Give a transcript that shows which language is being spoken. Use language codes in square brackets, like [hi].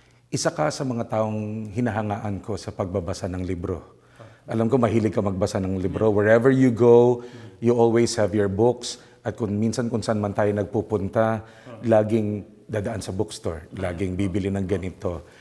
[tl] Isa ka sa mga taong hinahangaan ko sa pagbabasa ng libro. Alam ko mahilig ka magbasa ng libro. [en] Wherever you go, you always have your books. [tl] At kung saan man tayo nagpupunta, laging dadaan sa bookstore, laging bibili ng ganito.